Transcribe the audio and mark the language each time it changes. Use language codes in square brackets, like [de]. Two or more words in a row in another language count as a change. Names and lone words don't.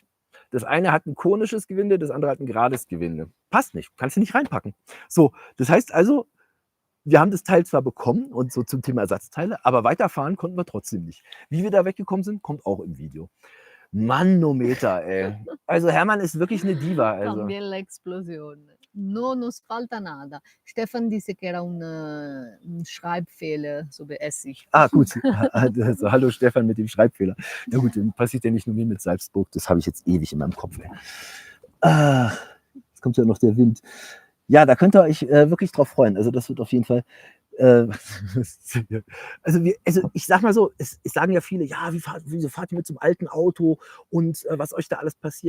[de] Das eine hat ein konisches Gewinde, das andere hat ein gerades Gewinde. Passt nicht. Kannst du nicht reinpacken. So, das heißt also, wir haben das Teil zwar bekommen und so zum Thema Ersatzteile, aber weiterfahren konnten wir trotzdem nicht. Wie wir da weggekommen sind, kommt auch im Video. Manometer, ey. Also Hermann ist wirklich eine Diva. Also. [es] También la explosión. No nos falta nada. Stefan dice que era un Schreibfehler, [de] so bei Essig. Ah, gut. Also, hallo Stefan mit dem Schreibfehler. Ja gut, dann passiert ja nicht nur mir mit Salzburg, das habe ich jetzt ewig in meinem Kopf. Ey. Jetzt kommt ja noch der Wind. Ja, da könnt ihr euch wirklich drauf freuen. Also das wird auf jeden Fall. Also ich sag mal so, es sagen ja viele, ja, wieso fahrt ihr mit so einem alten Auto und was euch da alles passiert?